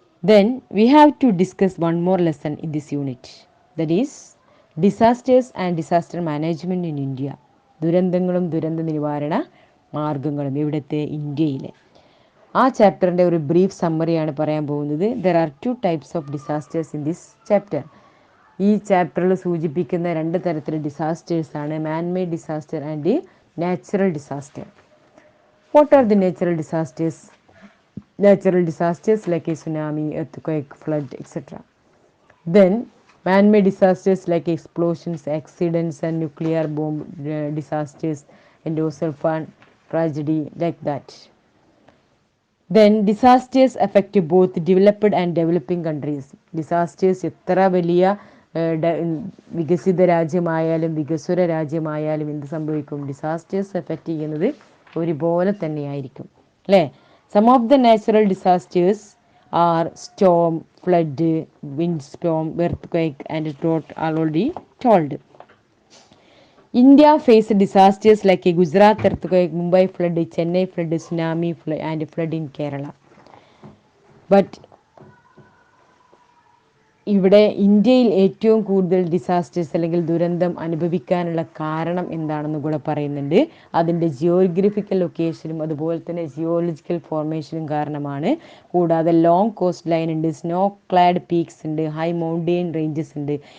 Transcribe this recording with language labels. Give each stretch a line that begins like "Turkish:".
English: Then we have to discuss one more lesson in this unit, that is disasters and disaster management in India.
Malayalam: ദുരന്തങ്ങളും ദുരന്ത നിവാരണ മാർഗങ്ങളും ഇവിടുത്തെ ഇന്ത്യയിലെ. ആ ചാപ്റ്ററിൻ്റെ ഒരു ബ്രീഫ് സമ്മറിയാണ് പറയാൻ പോകുന്നത്.
English: There are 2 types of disasters in this chapter.
Malayalam: ഈ ചാപ്റ്ററിൽ സൂചിപ്പിക്കുന്ന 2 തരത്തിലുള്ള ഡിസാസ്റ്റേഴ്സാണ്
English: Manmade disaster and natural disaster. What are the natural disasters? Natural disasters like a tsunami, earthquake, flood, etc. Then man-made disasters like explosions, accidents and nuclear bomb disasters and also tragedy like that. Then disasters affect both developed and developing countries.
Malayalam: Disasters എത്ര വലിയ വികസിത രാജ്യമായാലും വികസ്വര രാജ്യമായാലും എന്ത് സംഭവിക്കും? Disasters effect ചെയ്യുന്നത് ഒരുപോലെ തന്നെയായിരിക്കും അല്ലേ.
English: Some of the natural disasters are storm, flood, windstorm, earthquake and drought already told. India faced disasters like a Gujarat earthquake, Mumbai flood, Chennai flood, tsunami flood and flood in Kerala.
Malayalam: But ഇവിടെ ഇന്ത്യയിൽ ഏറ്റവും കൂടുതൽ disasters അല്ലെങ്കിൽ ദുരന്തം അനുഭവിക്കാനുള്ള കാരണം എന്താണെന്ന് കൂടെ പറയുന്നുണ്ട്. അതിൻ്റെ ജിയോഗ്രഫിക്കൽ ലൊക്കേഷനും അതുപോലെ തന്നെ ജിയോളജിക്കൽ ഫോർമേഷനും കാരണമാണ്. കൂടാതെ ലോങ് കോസ്റ്റ് ലൈൻ ഉണ്ട്, സ്നോ ക്ലാഡ് പീക്സ് ഉണ്ട്, ഹൈ മൗണ്ടെയിൻ റേഞ്ചസ് ഉണ്ട്.